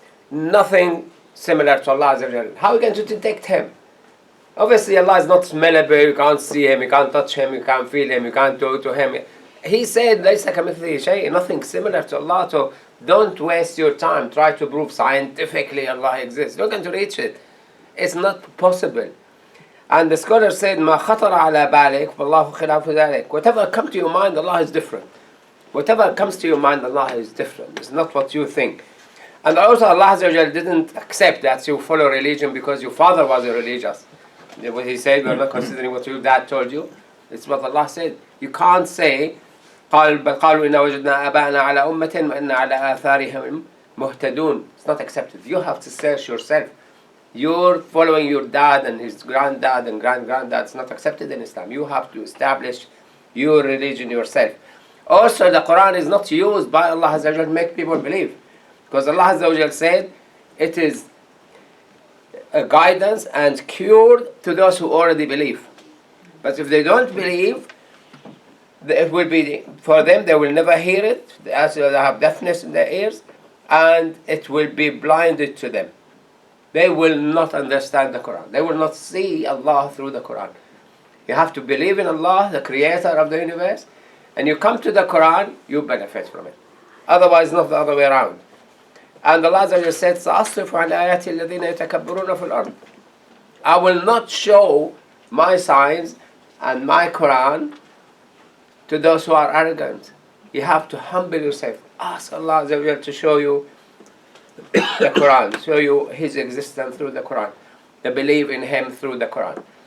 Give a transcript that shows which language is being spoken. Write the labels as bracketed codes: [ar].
[en] Nothing similar to Allah Azza wa Jal. How are you going to detect Him? Obviously Allah is not smellable, you can't see Him, you can't touch Him, you can't feel Him, you can't go to Him. He said, [ar] لَيْسَ كَمِثْلِهِ شَيْءٍ, [en] nothing similar to Allah. So don't waste your time, try to prove scientifically Allah exists. You're going to reach it. It's not possible. And the scholar said, [ar] مَا خَطَرَ عَلَى بَالِكَ فَاللَّهُ خِلَافُ ذَلِكَ. [en] Whatever comes to your mind, Allah is different. Whatever comes to your mind, Allah is different. It's not what you think. And also Allah Azza wa Jal didn't accept that you follow religion because your father was a religious. What He said, we're not considering what your dad told you. It's what Allah said. You can't say, [ar] بل قالوا إنا وجدنا آباءنا على أمة وإنا على آثارهم مهتدون. [en] It's not accepted. You have to search yourself. You're following your dad and his granddad and granddad. It's not accepted in Islam. You have to establish your religion yourself. Also, the Quran is not used by Allah Azza wa Jal to make people believe. Because Allah Azza wa Jal said, it is a guidance and cure to those who already believe. But if they don't believe, it will be, for them, they will never hear it, as they have deafness in their ears, and it will be blinded to them. They will not understand the Quran. They will not see Allah through the Quran. You have to believe in Allah, the creator of the universe, and you come to the Quran, you benefit from it. Otherwise, not the other way around. And Allah Azza wa Jalla said, [ar] سَأَصْرِفُ عَنْ آيَاتِ الَّذِينَ يَتَكَبَّرُونَ فِي الْأَرْضِ. [en] I will not show my signs and my Quran to those who are arrogant. You have to humble yourself. Ask Allah Azza wa Jalla to show you the Quran, show you His existence through the Quran, the belief in Him through the Quran.